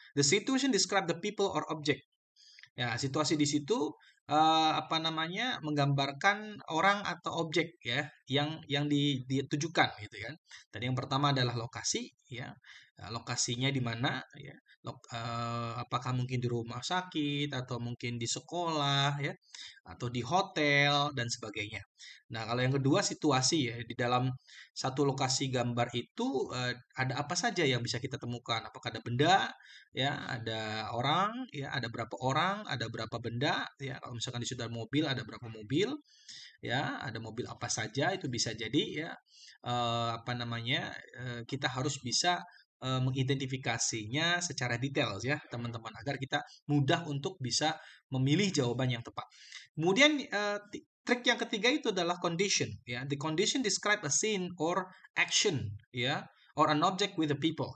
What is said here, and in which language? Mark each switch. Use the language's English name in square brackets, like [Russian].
[English] The situation describe the people or object. [Indonesian] Ya, situasi di situ menggambarkan orang atau objek ya yang ditujukan gitu kan. Tadi yang pertama adalah lokasi ya. Lokasinya di mana ya. apakah mungkin di rumah sakit atau mungkin di sekolah ya atau di hotel dan sebagainya. Nah, kalau yang kedua situasi ya di dalam satu lokasi gambar itu ada apa saja yang bisa kita temukan? Apakah ada benda ya, ada orang ya, ada berapa orang, ada berapa benda ya. Kalau misalkan di sudah mobil ada berapa mobil ya, ada mobil apa saja itu bisa jadi ya apa namanya kita harus bisa mengidentifikasinya secara detail ya teman-teman agar kita mudah untuk bisa memilih jawaban yang tepat. Kemudian trik yang ketiga itu adalah condition ya. [English] The condition describe a scene or action ya or an object with the people.